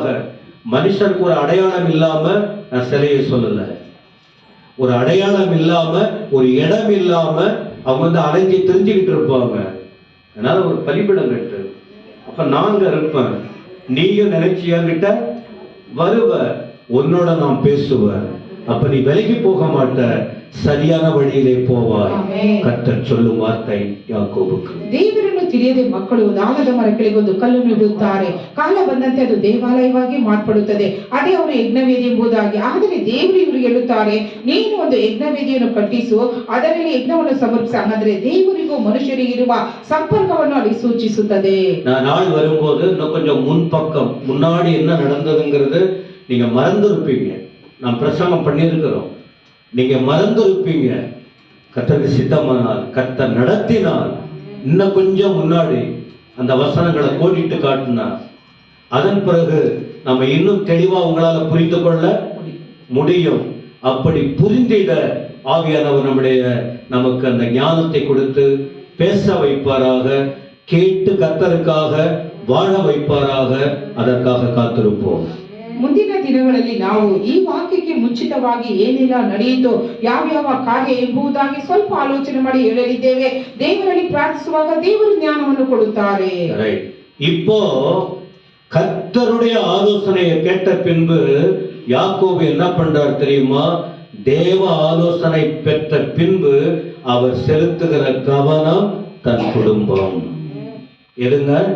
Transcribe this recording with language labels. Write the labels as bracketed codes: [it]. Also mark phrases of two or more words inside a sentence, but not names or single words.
[ta] மனுஷனுக்கு ஒரு அடையாளம் இல்லாம நான் சிலையை சொல்லல, ஒரு அடையாளம் இல்லாம ஒரு இடம் இல்லாம அவங்க அலைஞ்சி தெரிஞ்சுக்கிட்டு இருப்பாங்க. அதனால ஒரு பலிபீடம் கட்டு. அப்ப நாங்க இருப்பேன், நீயும் நினைச்சியாங்கிட்ட வருவ, உன்னோட நான் பேசுவேன். அப்ப நீ விலகி போக மாட்ட, சரியான வழியிலே போவாய். கர்த்தர் சொல்லும் வார்த்தை ಯಾಕೋಬುக்கு. [kn] ದೇವರನ್ನು ತಿಳಿಯದೆ ಮಕ್ಕಳು ದಾನದ ಮರಗಳಿಗೆ ಒಂದು ಕಲ್ಲನ್ನು ಇಡುತ್ತಾರೆ, ಕಾಲ ಬಂದಂತೆ ಅದು ದೇವಾಲಯವಾಗಿ ಮಾರ್ಪಡುತ್ತದೆ, ಅದೇ ಅವರ ಯಜ್ಞವೇದಿ ಎಂಬುದಾಗಿ. ಆದರೆ ದೇವರು ಇವರಿಗೆ ಹೇಳುತ್ತಾರೆ, ನೀನು ಒಂದು ಯಜ್ಞವೇದಿಯನ್ನು ಕಟ್ಟಿಸು, ಅದರಲ್ಲಿ ಯಜ್ಞವನ್ನು ಸಮರ್ಪಿಸ. ಹಾಗಾದ್ರೆ ದೇವರಿಗೂ ಮನುಷ್ಯರಿಗೆ ಇರುವ ಸಂಪರ್ಕವನ್ನು ಅಲ್ಲಿ ಸೂಚಿಸುತ್ತದೆ. [ta] நாள் வரும்போது இன்னும் கொஞ்சம் முன்பக்கம் முன்னாடி என்ன நடந்ததுங்கிறது நீங்க மறந்துருப்பீங்க. நான் பிரசங்கம் பண்ணியிருக்கிறோம், நீங்க மறந்துருப்பீங்க. கர்த்தருக்கு சித்தமானால், கர்த்தர் நடத்தினால், இன்னும் கொஞ்சம் முன்னாடி அந்த வசனங்களை கோடிட்டு காட்டினார். அதன் பிறகு நம்ம இன்னும் தெளிவா உங்களால புரிந்து கொள்ள முடியும். அப்படி புரிந்திட ஆவியானவர் நமக்கு அந்த ஞானத்தை கொடுத்து பேச வைப்பாராக, கேட்டு கர்த்தருக்காக வாழ வைப்பாராக. அதற்காக காத்திருப்போம். [kn] ಮುಂದಿನ ದಿನಗಳಲ್ಲಿ ನಾವು ಈ ವಾಕ್ಯಕ್ಕೆ ಮುಂಚಿತವಾಗಿ ಏನೆಲ್ಲ ನಡೆಯಿತು, ಯಾವ್ಯಾವ ಕಾರ್ಯ ಎಂಬುದಾಗಿ ಸ್ವಲ್ಪ ಆಲೋಚನೆ ಮಾಡಿ ಹೇಳಲಿದ್ದೇವೆ. ದೇವರಲ್ಲಿ ಪ್ರಾರ್ಥಿಸುವಾಗ ದೇವರು ಜ್ಞಾನವನ್ನು ಕೊಡುತ್ತಾರೆ. [ta] இப்போ கர்த்தருடைய ஆலோசனையை கேட்ட பின்பு யாக்கோபு என்ன பண்றார் தெரியுமா? தேவ ஆலோசனை பெற்ற பின்பு அவர் செலுத்துகிற கவனம் தன் குடும்பம். எதுங்க?